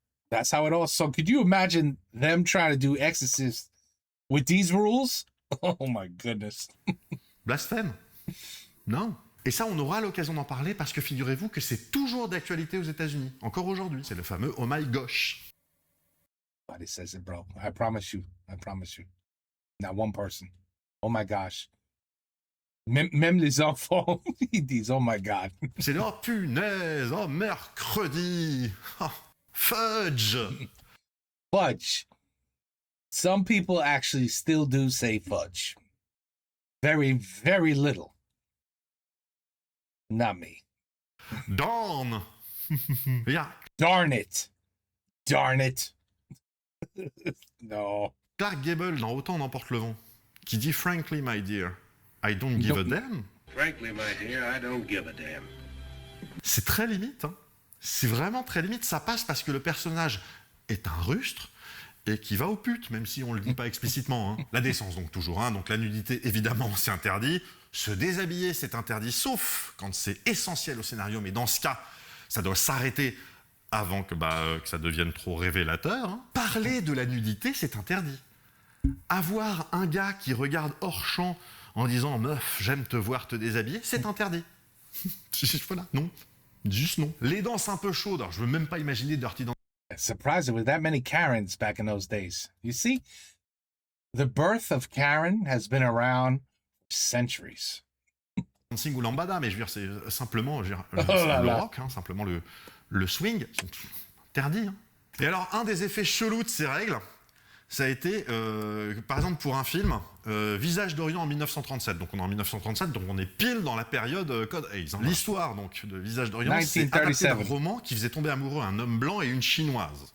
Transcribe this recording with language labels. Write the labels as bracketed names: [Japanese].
[English] That's how it all. So could you imagine them trying to do Exorcist with these rules? Oh my goodness. [French] Blasphème? Non. Et ça, on aura l'occasion d'en parler parce que figurez-vous que c'est toujours d'actualité aux États-Unis, encore aujourd'hui. C'est le fameux [English] oh my gosh. Nobody says it, bro. I promise you. I promise you. Not one person. Oh my gosh. [French] Même les enfants, ils disent [English] oh my God. [French] C'est oh punaise, oh mercredi, [English] oh, fudge. Fudge. Some people actually still do say fudge. Very, very little. Not me. Darn. Yeah. Darn it. Darn it. No. [French] Clark Gable dans Autant n'emporte le vent, qui dit [English] frankly my dear, I don't give a damn. Frankly my dear, I don't give a damn. [French] C'est très limite, hein. C'est vraiment très limite. Ça passe parce que le personnage est un rustre et qui va aux putes, même si on le dit pas explicitement. Hein. La décence donc toujours, hein. Donc la nudité évidemment c'est interdit. Se déshabiller c'est interdit, sauf quand c'est essentiel au scénario. Mais dans ce cas, ça doit s'arrêter avant que ça devienne trop révélateur, hein. Parler de la nudité, c'est interdit. Avoir un gars qui regarde hors champ en disant « Meuf, j'aime te voir te déshabiller », c'est interdit. Voilà, non. Juste non. Les danses un peu chaudes, alors je veux même pas imaginer Dirty Dancing. [English] Surprised there were that many Karens back in those days. You see, the birth of Karen has been around centuries. [French] Ou lambada, mais je veux dire, c'est simplement le rock, hein, simplement le swing, sont interdits. Hein. Et alors, un des effets chelous de ces règles, ça a été, par exemple, pour un film, Visage d'Orient en 1937. Donc on est en 1937, donc on est pile dans la période Code Haze. Hein. L'histoire donc de Visage d'Orient, c'est adapté d'un roman qui faisait tomber amoureux un homme blanc et une chinoise.